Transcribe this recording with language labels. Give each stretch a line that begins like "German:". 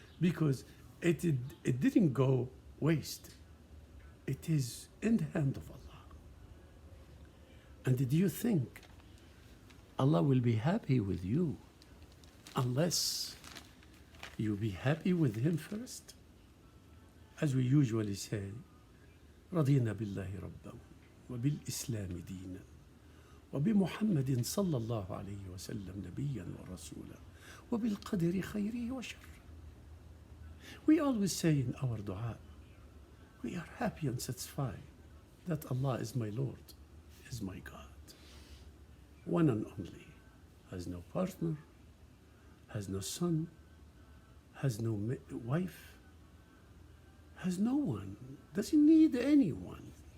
English: Because it didn't go waste. It is in the hand of Allah. And do you think Allah will be happy with you unless you be happy with Him first? As we usually say,
Arabic: رضينا بالله ربا وبالإسلام دينا وبمحمد صلى الله عليه وسلم نبيا ورسولا وبالقدر خيره وشره.
English: We always say in our dua, we are happy and satisfied that Allah is my Lord, is my God, one and only, has no partner, has no son, has no wife, has no one, doesn't need anyone.